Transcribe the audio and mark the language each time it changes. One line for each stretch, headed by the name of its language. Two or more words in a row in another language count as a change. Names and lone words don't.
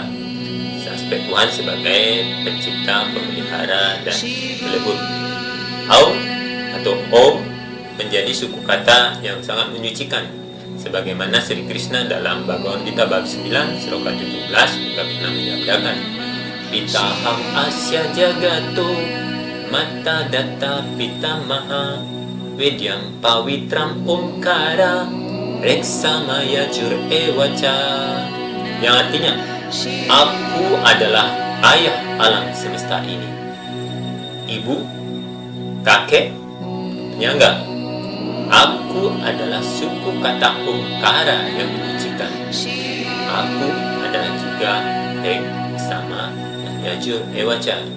Indonesian: Aspek Tuhan sebagai pencipta, pemelihara, dan pelebur. Aum atau Om menjadi suku kata yang sangat menyucikan, sebagaimana Sri Krishna dalam Bhagavad Gita bab 9 sloka 17 juga pernah menyabdakan,
Sanskrit: Pitaham asya jagato mata data pitamaha vedyam pawitram omkara reksamaya jur ewaca,
Indonesian: yang artinya, aku adalah ayah alam semesta ini. Ibu, kakek, enggak. Aku adalah suku kata Omkara yang menyucikan. Aku adalah juga sama Yajur Ewaca.